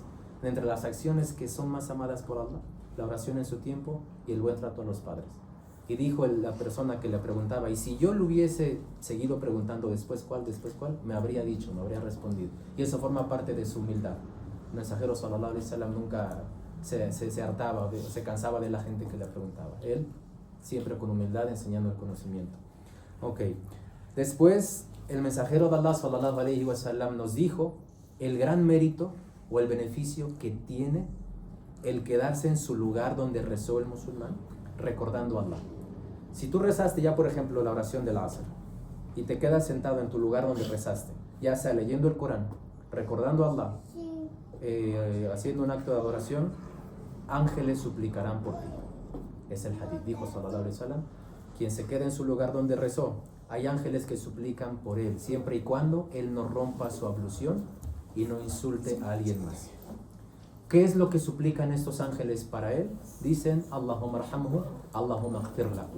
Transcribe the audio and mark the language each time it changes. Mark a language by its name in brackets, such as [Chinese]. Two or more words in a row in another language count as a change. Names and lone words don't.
[Spanish] Entre las acciones que son más amadas por Allah, la oración en su tiempo y el buen trato a los padres. Y dijo la persona que le preguntaba, y si yo le hubiese seguido preguntando después cuál, me habría dicho, me habría respondido. Y eso forma parte de su humildad. El mensajero [Arabic] صلى الله عليه وسلم [Spanish] nunca se hartaba, se cansaba de la gente que le preguntaba. Él siempre con humildad enseñando el conocimiento. Ok. Después el mensajero de Allah [Arabic] صلى الله عليه وسلم [Spanish] nos dijo el gran mérito o el beneficio que tiene el quedarse en su lugar donde rezó el musulmán, recordando a Allah. Si tú rezaste ya, por ejemplo, la oración del Asr y te quedas sentado en tu lugar donde rezaste, ya sea leyendo el Corán, recordando a Allah, haciendo un acto de adoración, ángeles suplicarán por ti. Es el hadith, dijo [Arabic] صلى الله عليه وسلم, [Spanish] quien se queda en su lugar donde rezó, hay ángeles que suplican por él, siempre y cuando él no rompa su ablución y no insulte a alguien más. ¿Qué es lo que suplican estos ángeles para él? Dicen, [Arabic] اللهم ارحمه، اللهم اغفر له.